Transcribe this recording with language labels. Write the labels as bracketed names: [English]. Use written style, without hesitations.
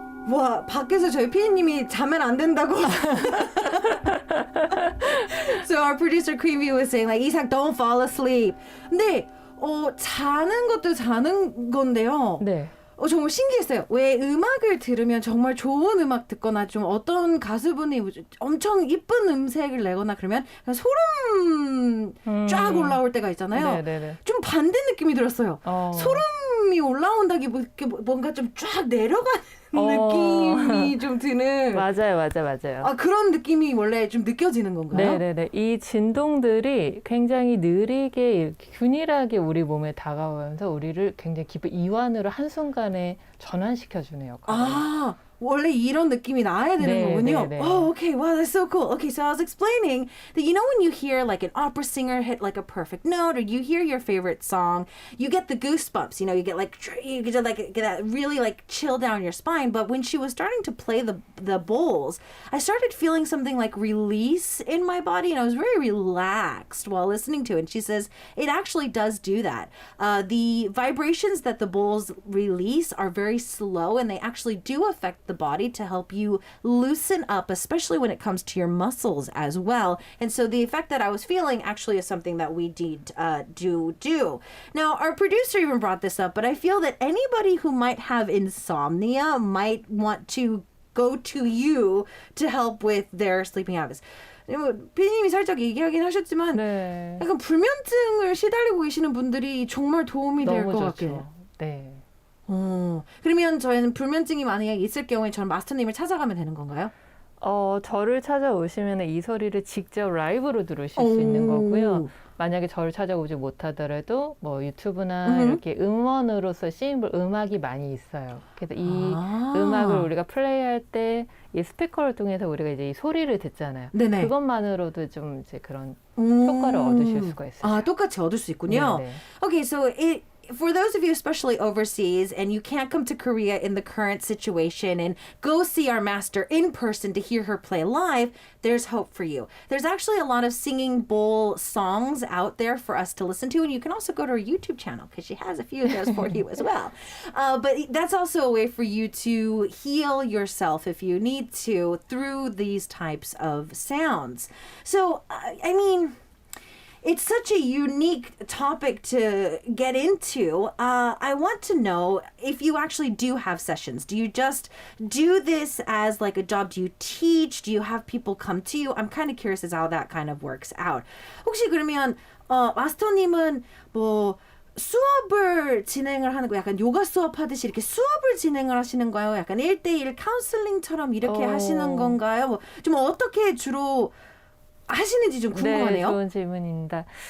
[Korean] 와, 밖에서 저희 피디님이 자면 안 된다고. [English] So our producer Creamy was saying like, 이삭, don't fall asleep. [Korean] 근데 자는 것도 자는 건데요. 네. 정말 신기했어요. 왜 음악을 들으면 정말 좋은 음악 듣거나 좀 어떤 가수분이 엄청 이쁜 음색을 내거나 그러면 그냥 소름 쫙 올라올 때가 있잖아요. 네네네. 좀 반대 느낌이 들었어요. 소름이 올라온다기 뭔가 좀 쫙 내려가는 느낌이 좀 드는. 맞아요. 그런 느낌이 원래 좀 느껴지는 건가요? 네네네. 이 진동들이 굉장히 느리게 이렇게 균일하게 우리 몸에 다가오면서 우리를 굉장히 깊은 이완으로 한순간에 전환시켜주는 역할을. 원래 이런 느낌이 나야 되는 거군요. 네. [English] Oh, okay. Wow, that's so cool. Okay, so I was explaining that when you hear like an opera singer hit like a perfect note, or you hear your favorite song, you get the goosebumps. You get get that really like chill down your spine. But when she was starting to play the bowls, I started feeling something like release in my body, and I was very relaxed while listening to it. And she says it actually does do that. The vibrations that the bowls release are very slow, and they actually do affect the body to help you loosen up, especially when it comes to your muscles as well. And so the effect that I was feeling actually is something that we did do. Now, our producer even brought this up, but I feel that anybody who might have insomnia might want to go to you to help with their sleeping habits. [Korean] 피디님이 살짝 얘기하긴 하셨지만 네. 약간 불면증을 시달리고 계시는 분들이 정말 도움이 될 것 같아요. 네. 그러면 저희는 불면증이 만약에 있을 경우에 저는 마스터님을 찾아가면 되는 건가요? 저를 찾아오시면 이 소리를 직접 라이브로 들으실 수 있는 거고요. 만약에 저를 찾아오지 못하더라도 뭐 유튜브나 이렇게 음원으로서 싱글 음악이 많이 있어요. 그래서 이 음악을 우리가 플레이할 때 이 스피커를 통해서 우리가 이제 이 소리를 듣잖아요. 네네. 그것만으로도 좀 이제 그런 효과를 얻으실 수가 있어요. 똑같이 얻을 수 있군요. 네네. [English] Okay, so for those of you especially overseas and you can't come to Korea in the current situation and go see our master in person to hear her play live, there's hope for you. There's actually a lot of singing bowl songs out there for us to listen to, and you can also go to her YouTube channel because she has a few of those for you as well. But that's also a way for you to heal yourself if you need to through these types of sounds. So, I mean, it's such a unique topic to get into. I want to know if you actually do have sessions. Do you just do this as like a job? Do you teach? Do you have people come to you? I'm kind of curious as how that kind of works out. [Korean] 혹시 그러면 마스터님은 뭐 수업을 진행을 하는 거 약간 요가 수업 하듯이 이렇게 수업을 진행을 하시는 거예요? 약간 1대1 카운슬링처럼 이렇게 하시는 건가요? 뭐 좀 어떻게 주로 하시는지 좀 궁금하네요. 네, 좋은 질문입니다.